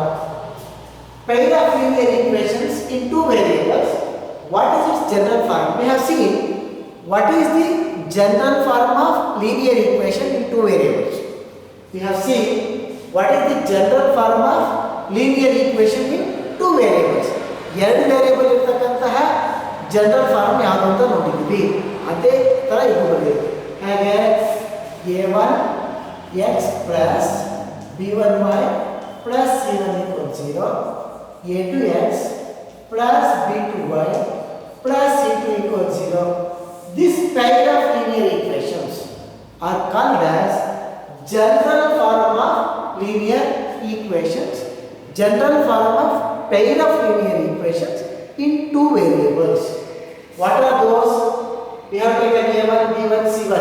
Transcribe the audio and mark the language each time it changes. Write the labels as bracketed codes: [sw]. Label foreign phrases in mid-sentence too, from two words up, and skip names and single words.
[en] Pair of linear equations in two variables. What is its general form? We have seen what is the general form of linear equation in two variables. We have seen what is the general form of linear equation in two variables. [kn] ಎರಡು ವೇರಿಯಬಲ್ ಇರತಕ್ಕಂತಹ [en] general form [kn] ಯಾವುದು ಅಂತ ನೋಡಿದ್ವಿ. ಅದೇ ತರ ಇದು ಬರೆದಿದೆ. [en] ಹಾಗೆ a1 x plus b1y plus c1 equals 0, a2 x plus b2y plus c2 equals 0. This pair of linear equations are called as general form of linear equations. General form of pair of linear equations in two variables. What are those? We have taken a1, b1, c1.